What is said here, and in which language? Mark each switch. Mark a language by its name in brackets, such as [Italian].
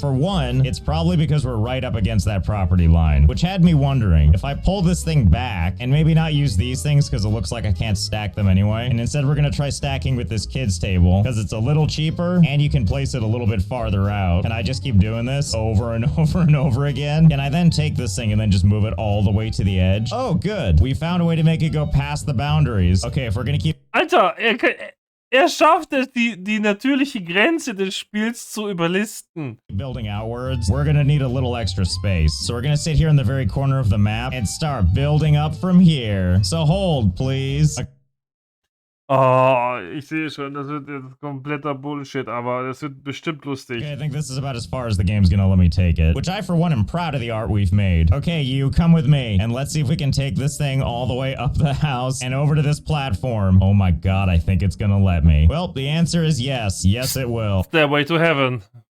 [English] For one, it's probably because we're right up against that property line, which had me wondering, if I pull this thing back and maybe not use these things because it looks like I can't stack them anyway, and instead we're gonna try stacking with this kids table because it's a little cheaper and you can place it a little bit farther out. Can I just keep doing this over and over and over again? Can I then take this thing and then just move it all the way to the edge? Oh, good. We found a way to make it go past the boundaries. Okay, if we're gonna keep... [German] Alter, er schafft es, die natürliche Grenze des Spiels zu überlisten. [English] Building outwards, we're gonna need a little extra space. So we're gonna sit here in the very corner of the map and start building up from here. So hold, please. [German] Oh, ich sehe schon, das wird jetzt kompletter Bullshit, aber das wird bestimmt lustig. [English] Okay, I think this is about as far as the game's gonna let me take it. Which I, for one, am proud of the art we've made. Okay, you, come with me, and let's see if we can take this thing all the way up the house and over to this platform. Oh my God, I think it's gonna let me. Well, the answer is yes. Yes, it will. Stairway to heaven.